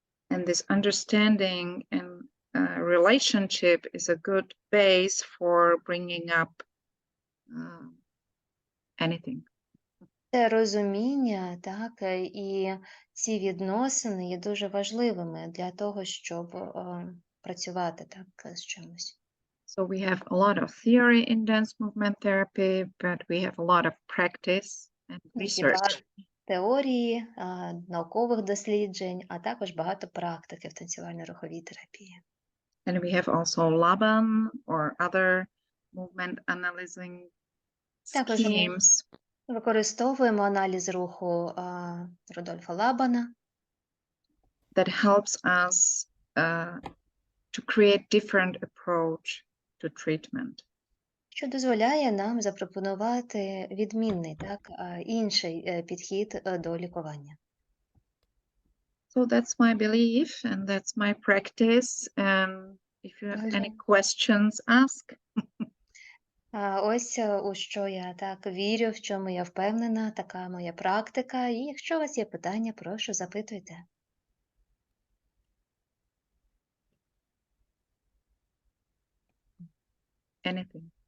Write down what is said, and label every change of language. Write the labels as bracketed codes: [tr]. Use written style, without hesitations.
[en] And this understanding and relationship is a good base for bringing up anything. [uk] Це розуміння, так, і ці відносини є дуже важливими для того, щоб працювати так з чимось. [en] So we have a lot of theory in dance movement therapy, but we have a lot of practice and research. [uk] Теорії, наукових досліджень, а також багато практики в танцювально-руховій терапії. [en] And we have also Laban or other movement analyzing [uk] Також ми [en] schemes. [uk] використовуємо аналіз руху Рудольфа Лабана, [en] That helps us to create different approach to treatment. [uk] що дозволяє нам запропонувати відмінний, так, інший підхід до лікування. [en] So that's my belief and that's my practice. And if you have any questions, ask. [uk] Ось у що я так вірю, в чому я впевнена, така моя практика. І якщо у вас є питання, прошу, запитуйте. [en] Anything.